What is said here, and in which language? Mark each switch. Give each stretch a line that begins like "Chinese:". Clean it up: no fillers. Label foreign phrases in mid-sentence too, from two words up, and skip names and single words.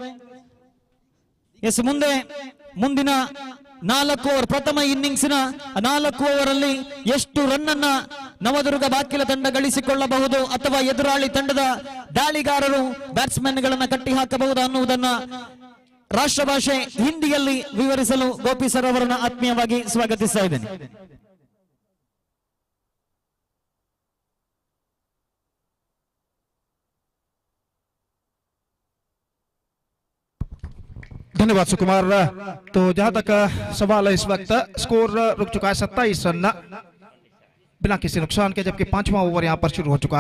Kannada: ಮುಂದಿನ 4 ಓವರ್ ಪ್ರಥಮ ಇನ್ನಿಂಗ್ಸ್ನ 4 ಓವರ್ ಅಲ್ಲಿ ಎಷ್ಟು ರನ್ ಅನ್ನ ನವದುರ್ಗ ಬಾಕಿಲ ತಂಡ ಗಳಿಸಿಕೊಳ್ಳಬಹುದು ಅಥವಾ ಎದುರಾಳಿ ತಂಡದ ದಾಳಿಗಾರರು ಬ್ಯಾಟ್ಸ್ಮನ್ ಗಳನ್ನ ಕಟ್ಟಿ ಹಾಕಬಹುದು ಅನ್ನುವುದನ್ನ ರಾಷ್ಟ್ರ ಭಾಷೆ ಹಿಂದಿಯಲ್ಲಿ ವಿವರಿಸಲು ಗೋಪಿ ಸರ್ ಅವರನ್ನು ಆತ್ಮೀಯವಾಗಿ ಸ್ವಾಗತಿಸ್ತಾ ಇದ್ದೇನೆ.
Hindi: धन्यवाद सुकुमार। तो जहां तक सवाल है इस वक्त स्कोर रुक चुका है 27 रन बिना किसी नुकसान के, जबकि 5वां ओवर यहां पर शुरू हो चुका है।